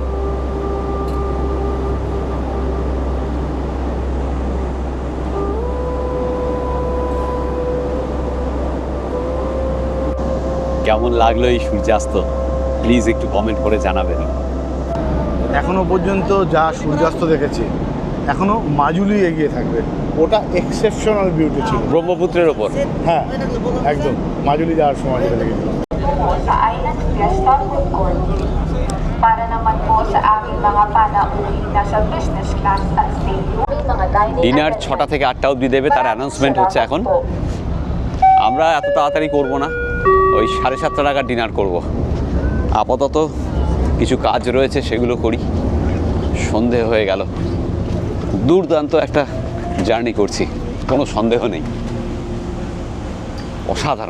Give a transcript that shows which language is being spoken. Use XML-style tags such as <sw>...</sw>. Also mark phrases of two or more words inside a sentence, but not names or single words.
<bn>কেমন লাগলো এই সূর্যাস্ত, প্লিজ একটু কমেন্ট করে জানাবেন। এখনো পর্যন্ত যা সূর্যাস্ত দেখেছি, এখনো মাজুলি এগিয়ে থাকবে। ওটা</bn> <en>exceptional beauty</en> <bn>ছিল ব্রহ্মপুত্রের ওপর। হ্যাঁ, একদম মাজুলি যাওয়ার সময় যেটা দেখেছিলাম।</bn> <tl>Sa Island Fiesta Food Court. Para naman po sa aming mga panauwi na sa business class at stadium. Mga dining</tl> <bn>ডিনার 6টা থেকে 8টা অবধি দেবে, তার অ্যানাউন্সমেন্ট হচ্ছে এখন। আমরা এত তাড়াতাড়ি করবো না, ওই 7:30 টাকার ডিনার করব। আপাতত কিছু কাজ রয়েছে, সেগুলো করি। সন্ধে হয়ে গেল, দুর্দান্ত একটা জার্নি করছি, কোনো সন্দেহ নেই, অসাধারণ।</bn>